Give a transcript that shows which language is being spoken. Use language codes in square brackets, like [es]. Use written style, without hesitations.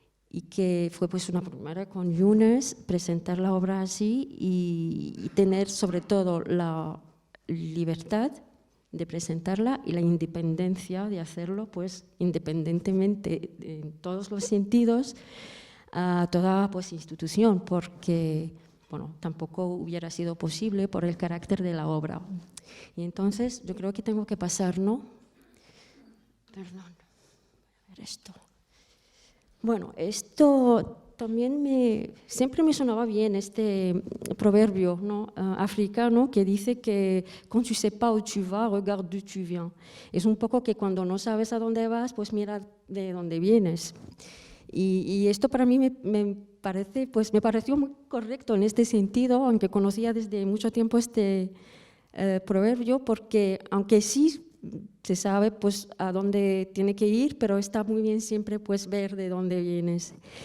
[es] y que fue pues una primera con Yunes, presentar la obra así y tener sobre todo la libertad de presentarla y la independencia de hacerlo, pues independientemente en todos los sentidos a toda pues institución, porque bueno, tampoco hubiera sido posible por el carácter de la obra. Y entonces yo creo que tengo que pasar, ¿no? Perdón, a ver esto. Bueno, esto también siempre me sonaba bien, este proverbio, ¿no? Africano, que dice que [fr] quand tu sais pas où tu vas, regarde d'où tu viens. [es] Es un poco que cuando no sabes a dónde vas, pues mira de dónde vienes. Y esto para mí me pareció muy correcto en este sentido, aunque conocía desde mucho tiempo este proverbio, porque aunque sí se sabe pues a dónde tiene que ir, pero está muy bien siempre pues ver de dónde vienes.